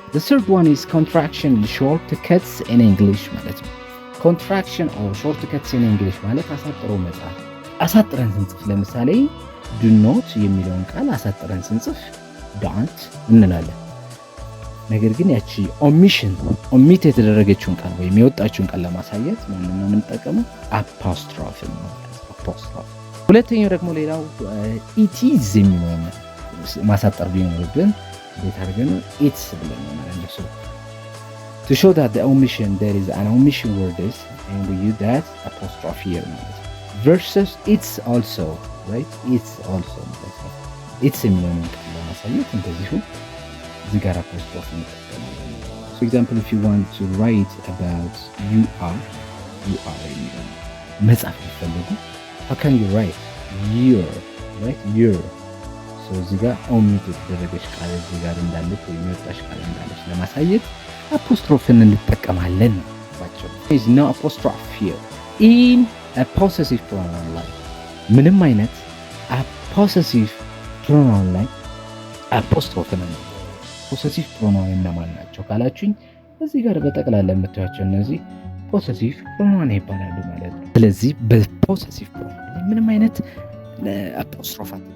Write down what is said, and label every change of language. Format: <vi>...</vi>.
<en>the third one is contraction shortcuts in English</en> <am>ማለት ነው።</am> <en>contraction or shortcuts in English</en> <am>ማለት አሳጥሮ መጻፍ። አሳጥረን ስንጽፍ ለምሳሌ do not የሚለውን ቃል አሳጥረን ስንጽፍ don't እንላለን። ነገር ግን ያቺ ኦሚት የተደረገችውን ቃል ወይም የወጣችውን ቃል ለማሳየት ምንም ነው የምንጠቀመው? አፖስትሮፍ ነው። አፖስትሮፍ። ሁለተኛው ደግሞ ሌላው ኢቲዝ የሚለውን ማሳጠር ቢኖርብን እንዴት አድርገን ኢትስ ብለን ነው ማለት ነው።</am> <en>to show that the omission there is an omission word is and we use that apostrophe here</en> <am>ማለት ነው።</am> <en>versus it's also, right? it's also</en> <am>ማለት ነው። it's የሚለውን ቃል ለማሳየት እንደዚሁ እዚህ ጋር አፖስትሮፍ እንጠቀማለን።</am> <en>for example if you want to write about you are</en> <am>የሚለውን መጻፍ ቢፈልጉ</am> <en>how can you write your, right?</en> <am>your so እዚህ ጋር ኦሚት የተደረገች ቃል እዚህ ጋር እንዳለች ወይም የወጣች ቃል እንዳለች ለማሳየት አፖስትሮፍን እንጠቀማለን ነው ባጭሩ።</am> <en>there is no apostrophe here in a possessive pronoun</en> <am>ላይ ምንም አይነት possessive pronoun ላይ አፖስትሮፍን ነው። ፖሰሲቭ ፕሮናውን እነማን ናቸው ካላችሁኝ እዚህ ጋር በጠቅላላ የምታዩቸው እነዚህ ፖሰሲቭ ፕሮናውን ይባላሉ ማለት ነው። ስለዚህ በፖሰሲቭ ፕሮናውን ላይ ምንም አይነት አፖስትሮፍ</am>